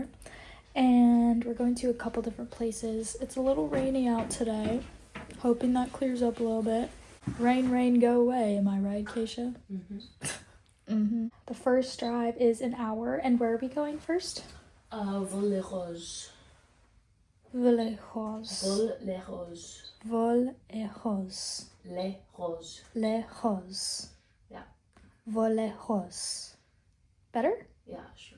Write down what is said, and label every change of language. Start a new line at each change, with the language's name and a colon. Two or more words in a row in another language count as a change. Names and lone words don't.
English: And we're going to a couple different places. It's a little rainy out today. Hoping that clears up a little bit. Rain, rain, go away. Am I right, Keisha? Mm-hmm. The first drive is an hour, and where are we going first? Vol-les-Roses. Vol-les-Roses. Vol-les-Roses. Vol-les-Roses. Les Roses. Les Roses. Yeah. Vol-les-Roses. Better? Yeah, sure.